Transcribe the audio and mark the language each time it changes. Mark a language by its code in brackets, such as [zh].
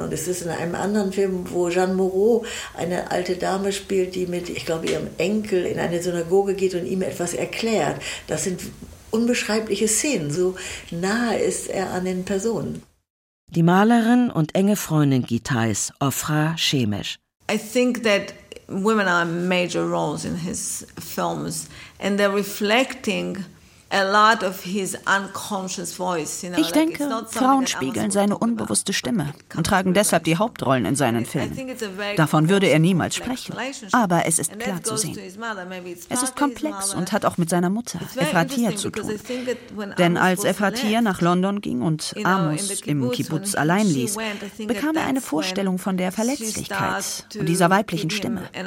[de] Und es ist in einem anderen Film, wo Jeanne Moreau eine alte Dame spielt, die mit, ich glaube, ihrem Enkel in eine Synagoge geht und ihm etwas erklärt. Das sind unbeschreibliche Szenen, so nahe ist er an den Personen. Die Malerin und enge Freundin Gitais, Ofra Shemesh. [en] I think that women are major roles in his films and they're reflecting a lot of his unconscious voice. [de] Ich denke, Frauen spiegeln seine unbewusste Stimme und tragen deshalb die Hauptrollen in seinen Filmen. Davon würde er niemals sprechen, aber es ist klar zu sehen. Es ist komplex und hat auch mit seiner Mutter, Ephratia, zu tun. Denn als Ephratia nach London ging und Amos im Kibbutz allein ließ, bekam er eine Vorstellung von der Verletzlichkeit und dieser weiblichen Stimme.